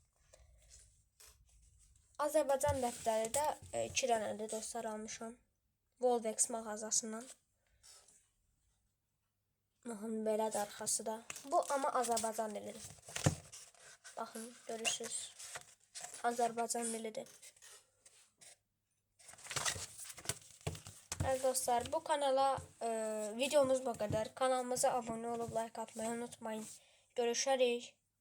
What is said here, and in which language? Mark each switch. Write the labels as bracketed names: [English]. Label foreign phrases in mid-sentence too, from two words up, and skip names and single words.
[Azerbaijani] Azərbaycan dəftəri də 2 dənədir dostlar, almışam. Volvex mağazasından. Baxın, belədir arxası da. Bu amma Azərbaycan dilidir. Baxın, görürsünüz. Azərbaycan dilidir. [Turkish] Evet dostlar, bu kanala videomuz bu kadar. Kanalımıza abone olup like atmayı unutmayın. Görüşürüz.